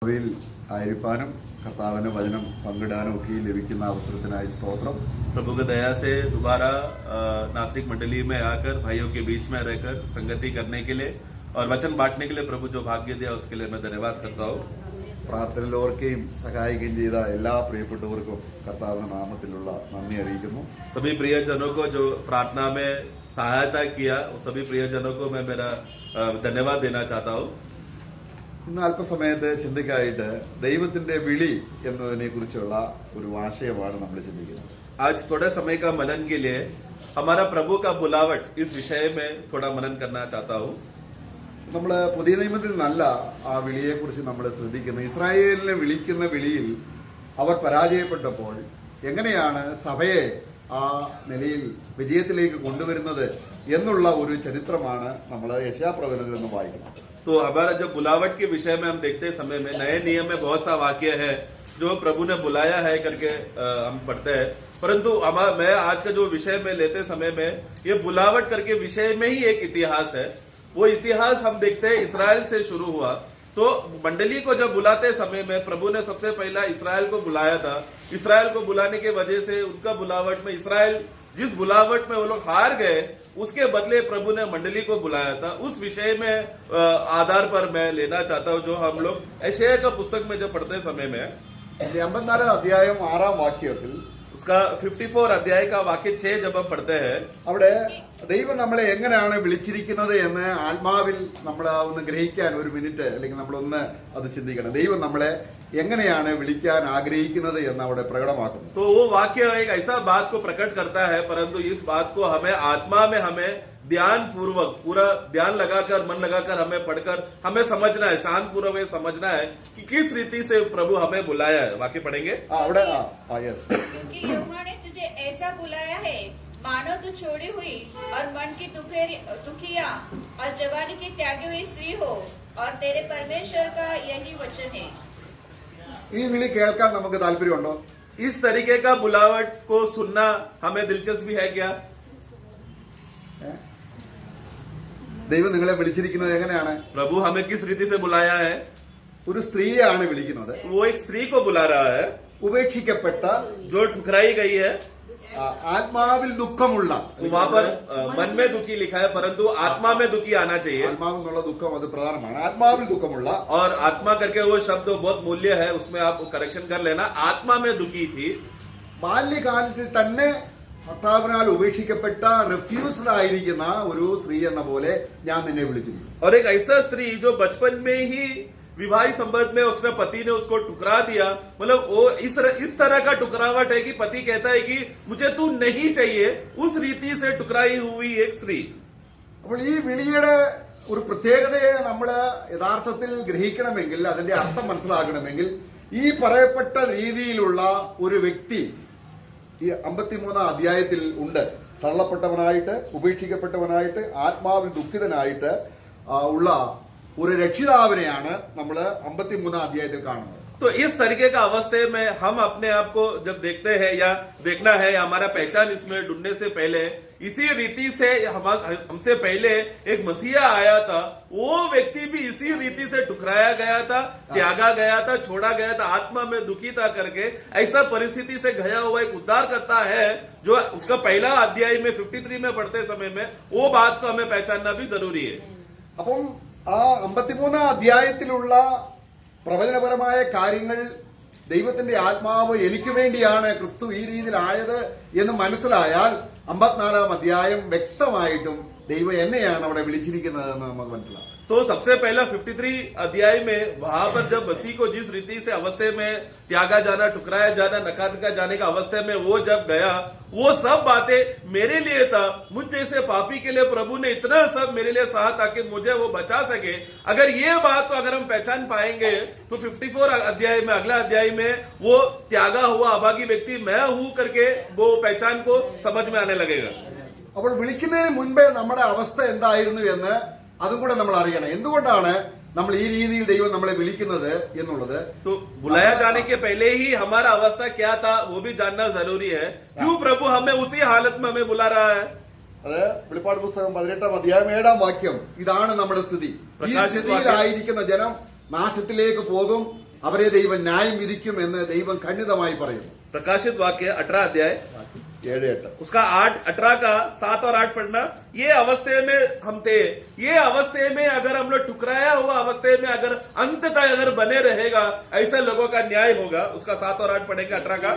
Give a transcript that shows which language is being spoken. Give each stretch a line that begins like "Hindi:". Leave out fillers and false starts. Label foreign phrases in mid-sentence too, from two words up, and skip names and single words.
Malayalam: ആയിരിക്കാനും കർത്താവിന്റെ വചനം പങ്കിടാനും ഒക്കെ ലഭിക്കുന്ന അവസരത്തിനായി സ്തോത്രം.
Hindi: प्रभु की दया से दोबारा नासिक मंडली में आकर भाइयों के बीच में रहकर संगति करने के लिए और वचन बांटने के लिए प्रभु जो भाग्य दिया उसके लिए मैं धन्यवाद करता हूँ.
Malayalam: പ്രാർത്ഥനയിൽ ഓർക്കുകയും സഹായിക്കുകയും ചെയ്ത എല്ലാ പ്രിയപ്പെട്ടവർക്കും കർത്താവിന്റെ നാമത്തിലുള്ള നന്ദി അറിയിക്കുന്നു.
Hindi: सभी प्रियजनों को जो प्रार्थना में सहायता किया उस सभी प्रियजनों को मैं मेरा धन्यवाद देना चाहता हूँ.
Malayalam: ഇന്ന് അല്പസമയത്ത് ചിന്തയ്ക്കായിട്ട് ദൈവത്തിന്റെ വിളി എന്നതിനെ കുറിച്ചുള്ള ഒരു ആശയമാണ് നമ്മൾ ചിന്തിക്കുന്നത്.
Hindi: आज थोड़े समय का मनन के लिए हमारा प्रभु का बुलावट इस विषय में थोड़ा मनन करना चाहता हूँ.
Malayalam: നമ്മള് പുതിയ നിയമത്തിൽ നല്ല ആ വിളിയെ കുറിച്ച് നമ്മൾ ശ്രദ്ധിക്കുന്നത്. ഇസ്രായേലിനെ വിളിക്കുന്ന വിളിയിൽ അവർ പരാജയപ്പെട്ടപ്പോൾ എങ്ങനെയാണ് സഭയെ ആ നിലയിൽ വിജയത്തിലേക്ക് കൊണ്ടുവരുന്നത് എന്നുള്ള ഒരു ചരിത്രമാണ് നമ്മൾ യെശയ്യാപ്രവചനത്തിൽ നിന്ന് വായിക്കുന്നത്.
Hindi: तो हमारा जो बुलावट के विषय में हम देखते समय में नए नियम में बहुत सा वाक्य है जो प्रभु ने बुलाया है करके हम पढ़ते हैं. परंतु मैं आज का जो विषय में लेते समय में ये बुलावट करके विषय में ही एक इतिहास है. वो इतिहास हम देखते हैं इसराइल से शुरू हुआ. तो मंडली को जब बुलाते समय में प्रभु ने सबसे पहला इसराइल को बुलाया था. इसराइल को बुलाने के वजह से उनका बुलावट में इसराइल जिस बुलावट में वो लोग हार गए उसके बदले प्रभु ने मंडली को बुलाया था. उस विषय में आधार पर मैं लेना चाहता हूं जो हम लोग यशायाह का पुस्तक में जब पढ़ते समय में
Malayalam: 54 അധ്യായം 6 വാക്യത്തിൽ
Hindi: उसका 54 अध्याय का वाक्य 6 जब हम पढ़ते हैं
Malayalam: അവിടെ ദൈവം നമ്മളെ എങ്ങനെയാണ് വിളിച്ചിരിക്കുന്നത് എന്ന് ആത്മാവിൽ നമ്മൾ ഒന്ന് ഗ്രഹിക്കാൻ ഒരു മിനിറ്റ് അല്ലെങ്കിൽ നമ്മളൊന്ന് അത് ചിന്തിക്കണം. ദൈവം നമ്മളെ എങ്ങനെയാണ് വിളിക്കാൻ ആഗ്രഹിക്കുന്നത് എന്ന് അവിടെ പ്രകടമാക്കുന്നു.
Hindi: तो वो वाक्य एक ऐसा बात को प्रकट करता है परंतु इस बात को हमें आत्मा में हमें ध्यान पूर्वक पूरा ध्यान लगाकर मन लगाकर हमें पढ़कर हमें समझना है, शांत पूर्वक समझना है कि किस रीति से प्रभु हमें बुलाया है. वाक्य पढ़ेंगे.
Malayalam: അവിടെ
Hindi: क्योंकि यहोवा ने तुझे ऐसा बुलाया है मानो तू छोड़ी हुई और मन की दुखिया और जवानी की त्यागी हुई स्त्री हो और तेरे परमेश्वर का यही वचन है.
Malayalam: ഈ വിളി കേൾക്കാൻ നമുക്ക് താല്പര്യമുണ്ടോ?
Hindi: इस तरीके का बुलावट को सुनना हमें दिलचस्पी है क्या?
Malayalam: ദൈവം നിങ്ങളെ വിളിച്ചിരിക്കുന്നത് എങ്ങനെയാണ്?
Hindi: प्रभु हमें किस रीति से बुलाया है?
Malayalam: ഒരു സ്ത്രീയാണ് വിളിക്കുന്നത്.
Hindi: वो एक स्त्री को बुला रहा है
Malayalam: ഉപേക്ഷിക്കപ്പെട്ട,
Hindi: जो ठुकराई गई है.
Malayalam: ആത്മാവിൽ ദുഃഖമുള്ള,
Hindi: वहां पर मन में दुखी लिखा है परंतु आत्मा में दुखी आना चाहिए.
Malayalam: ആത്മാവെന്നുള്ള ദുഃഖം അത് പ്രധാനമാണ്. ആത്മാവിൽ ദുഃഖമുള്ള
Hindi: और आत्मा करके वो शब्द बहुत मूल्य है, उसमें आप करेक्शन कर लेना. आत्मा में दुखी थी.
Malayalam: ബാല്യകാലത്തിൽ തന്നെ ഭർത്താവിനാൽ ഉപേക്ഷിക്കപ്പെട്ട, റിഫ്യൂസ്ഡ് ആയിരിക്കുന്ന ഒരു സ്ത്രീ എന്ന പോലെ ഞാൻ നിന്നെ വിളിച്ചിരിക്കുന്നു.
Hindi: और एक ऐसा स्त्री जो बचपन में ही विवाहित संबंध में उसने पति ने उसको ठुकरा दिया. मतलब वो इस तरह का टुकरावट है कि पति कहता है कि मुझे तू नहीं चाहिए. उस रीति से टुकराई हुई एक स्त्री.
Malayalam: അപ്പോൾ ഈ വിളിയുടെ ഒരു പ്രത്യേകതയെ നമ്മൾ യഥാർത്ഥത്തിൽ ഗ്രഹിക്കണമെങ്കിൽ, അതിന്റെ അർത്ഥം മനസ്സിലാക്കണമെങ്കിൽ ഈ പറയപ്പെട്ട രീതിയിലുള്ള ഒരു വ്യക്തി ഈ 53 അധ്യായത്തിൽ ഉണ്ട്. തള്ളപ്പെട്ടവനായിട്ട്, ഉപേക്ഷിക്കപ്പെട്ടവനായിട്ട്, ആത്മാവിൽ ദുഃഖിതനായിട്ട് ഉള്ള ഒരു രക്ഷിതാവിനെയാണ് നമ്മൾ 53 അധ്യായത്തിൽ കാണുന്നത്.
Hindi: तो इस तरीके का अवस्थे में हम अपने आप को जब देखते हैं या देखना है या हमारा पहचान इसमें ढूंढने से पहले इसी रीति से हमसे पहले एक मसीहा आया था. वो व्यक्ति भी इसी रीति से ठुकराया गया था, त्यागा गया था, छोड़ा गया था, आत्मा में दुखी था करके ऐसा परिस्थिति से गया हुआ एक उद्धार करता है जो उसका पहला अध्याय में 53 में पढ़ते समय में वो बात को हमें पहचानना भी जरूरी है.
Malayalam: അപ്പം ആ 53 അധ്യായത്തിലുള്ള പ്രവചനപരമായ കാര്യങ്ങൾ, ദൈവത്തിന്റെ ആത്മാവ് എനിക്ക് വേണ്ടിയാണ് ക്രിസ്തു ഈ രീതിയിലായത് എന്ന് മനസ്സിലായാൽ 54 അധ്യായം വ്യക്തമായിട്ടും ദൈവം എന്നെയാണ് അവിടെ വിളിച്ചിരിക്കുന്നതെന്ന് നമുക്ക് മനസ്സിലാവും.
Hindi: तो सबसे पहला 53 अध्याय में वहां पर जब मसीह को जिस रीति से अवस्थे में त्यागा जाना, ठुकराया जाना, नकार जाने का अवस्थे में वो जब गया, वो सब बातें मेरे लिए था. मुझ जैसे पापी के लिए प्रभु ने इतना सब मेरे लिए सहा ताकि मुझे वो बचा सके. अगर ये बात को अगर हम पहचान पाएंगे तो 54 अध्याय में, अगला अध्याय में वो त्यागा हुआ अभागी व्यक्ति मैं हूं करके वो पहचान को समझ में आने लगेगा.
Malayalam: അപ്പോൾ വിളിക്കുന്നതിന് മുൻപേ നമ്മുടെ അവസ്ഥ എന്തായിരുന്നു എന്ന് അതും കൂടെ നമ്മൾ അറിയണം. എന്തുകൊണ്ടാണ് നമ്മൾ ഈ രീതിയിൽ ദൈവം നമ്മളെ വിളിക്കുന്നത് എന്നുള്ളത്.
Hindi: तो बुलाया जाने के पहले ही हमारा अवस्था क्या था वो भी जानना जरूरी है. क्यों प्रभु हमें उसी हालत में हमें बुला रहा है?
Malayalam: അത് വെളിപ്പാട് പുസ്തകം 18 അധ്യായം 7 വാക്യം. ഇതാണ് നമ്മുടെ സ്ഥിതി. ഈ സ്ഥിതിയിലായിരിക്കുന്ന ജനം നാശത്തിലേക്ക് പോകും. അവരെ ദൈവം ന്യായം വിധിക്കും എന്ന് ദൈവം ഖണ്ഡിതമായി പറയുന്നു.
Hindi: प्रकाशित वाक्य 18 अध्याय 7-8 उसका 8-18 का 7 और 8 पढ़ना. ये अवस्थे में हम थे, ये अवस्थे में अगर हम लोग ठुकराया हुआ अवस्थे में अगर अंत तक अगर बने रहेगा, ऐसे लोगों का न्याय होगा. उसका 7 और 8 पढ़ेंगे 18 का.